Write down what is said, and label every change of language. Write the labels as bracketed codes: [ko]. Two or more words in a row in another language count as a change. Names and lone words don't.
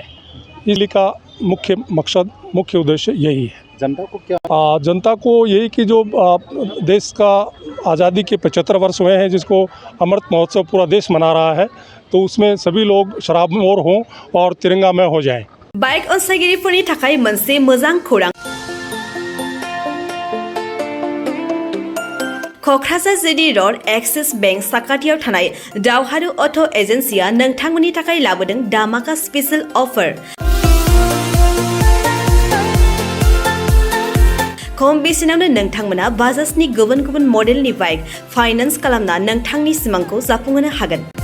[hi] इसलिए का मुख्य मकसद, मुख्य उद्देश्य यही है। जनता को क्या जनता को यही कि जो देश का आज़ादी के 75 वर्ष हुए हैं, जिसको अमृत महोत्सव पूरा देश मना रहा है, तो उसमें सभी लोग शराबमोर हों और तिरंगामय हो जाएं। [brx] बाइक अनसायगिरिफोरनि थाखाय मोनसे मोजां खौरां। क'क्राझार जिडी रड एक्सिस बेंक साखाथियाव थानाय दावहारु अट' एजेन्सिया नोंथांमोननि थाखाय लाबोदों धामाका [en] special offer. [brx] खम बेसेनावनो नोंथांमोना बाजाजनि गुबुन गुबुन मडेलनि [en] bike finance [brx] खालामना नोंथांनि सिमांखौ जाफुंहोनो हागोन।